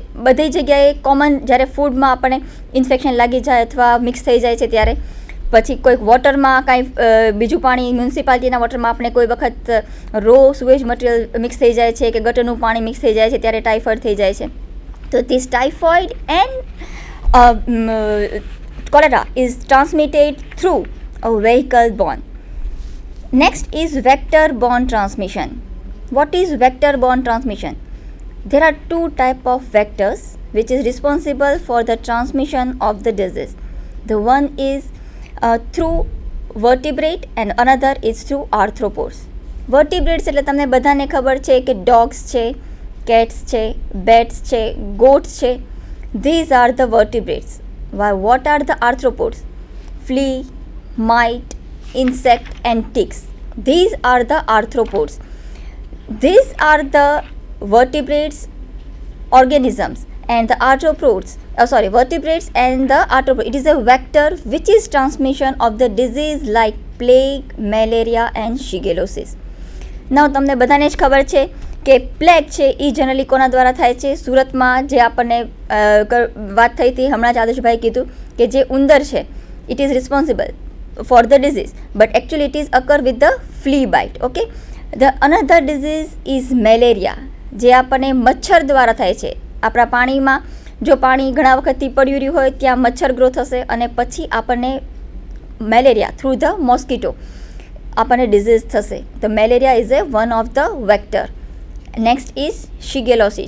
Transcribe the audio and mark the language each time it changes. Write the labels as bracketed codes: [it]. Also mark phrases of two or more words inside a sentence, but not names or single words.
[gu] બધી જગ્યાએ કોમન, જ્યારે ફૂડમાં આપણને ઇન્ફેક્શન લાગી જાય અથવા મિક્સ થઈ જાય છે ત્યારે, પછી કોઈક વોટરમાં કાંઈ બીજું પાણી, મ્યુનિસિપાલિટીના વોટરમાં આપણે કોઈ વખત [en] raw sewage material [gu] મિક્સ થઈ જાય છે કે ગટરનું પાણી મિક્સ થઈ જાય છે ત્યારે ટાઇફોઇડ થઈ જાય છે. [en] તો this typhoid and cholera is transmitted through a vehicle borne. Next is vector-borne transmission. What is vector-borne transmission? There are two types of vectors which is responsible for the transmission of the disease. The one is through vertebrate and another is through arthropods. [gu] Vertebrates એટલે તમને બધાને ખબર છે કે dogs છે, cats છે, bats છે, goats છે. [en] These are the vertebrates. What are the arthropods? Flea, mite, insect and ticks. These are the arthropods. These are the vertebrates organisms and the arthropods, vertebrates and the arthropods. It is a vector which is transmission of the disease like plague, malaria and shigellosis. [gu] Now તમને બધાને જ ખબર છે કે પ્લેગ છે એ જનરલી કોના દ્વારા થાય છે? સુરતમાં જે આપણને વાત થઈ હતી, હમણાં જ આદર્શભાઈ કીધું કે જે ઉંદર છે [en] it is responsible for the disease, but actually it is occur with the flea bite. Okay, the another disease is malaria, [gu] જે આપણને મચ્છર દ્વારા થાય છે. આપણા પાણીમાં જો પાણી ઘણા વખતથી પડ્યું રહ્યું હોય ત્યાં મચ્છર ગ્રો થશે અને પછી આપણને મેલેરિયા [en] through the mosquito [gu] આપણને ડિઝીઝ થશે. [en] તો malaria is a one of the vector. next is shigellosis.